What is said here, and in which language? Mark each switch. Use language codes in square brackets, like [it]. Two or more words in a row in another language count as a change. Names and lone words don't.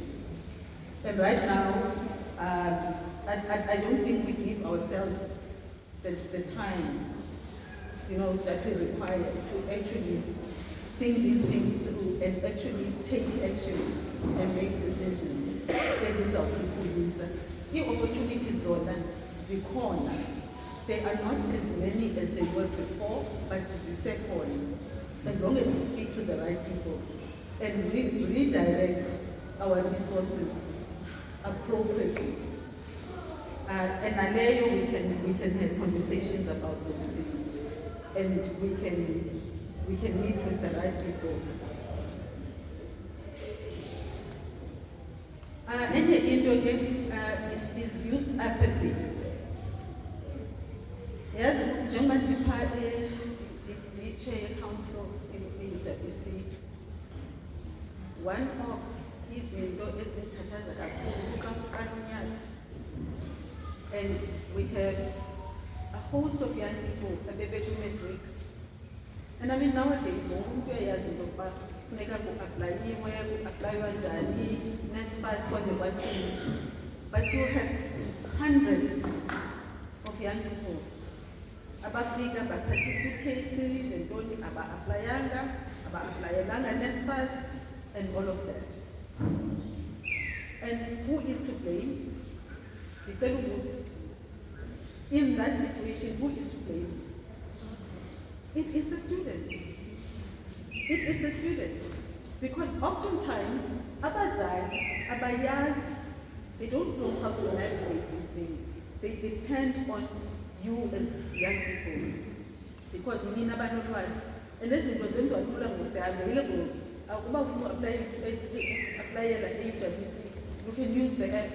[en] And right now, I don't think we give ourselves the time, that we require to actually think these things through and actually take action and make decisions. This is our Xoliswa. The opportunities [xh] zona zikhona. [en] They are not as many as they were before, but zisekhona. As long as we speak to the right people and redirect our resources appropriately. And aleyo we can have conversations about those things, and we can meet with the right people. [xh] Enye into [en] is youth apathy. [xh] Yes, njengoba [en] chair council in [xh] UWC, [en] one of [xh] izinto ezikhathaza kakhulu xa kuqala unyaka. [en] And we have a host of young people abebethu matric. And I mean, nowadays, [xh] wonke uyayazi into yokuba funeka ku-aplayiwe, ku-aplaywa njani, NSFAS kwaze kwathini. [en] But you have hundreds of young people [xh] abafika bathatha isuitcase, lentoni aba-aplayanga, aba-aplayelanga [en] NSFAS, and all of that. And who is to blame? In that situation, who is to blame? It is the student. It is the student. Because oftentimes, [xh] abazali, abayaz, [en] they don't know how to navigate these things. They depend on you as young people. Because [xh] nina banolwazi. [en] And this is what they are available. Apply at UWC. You can use the app.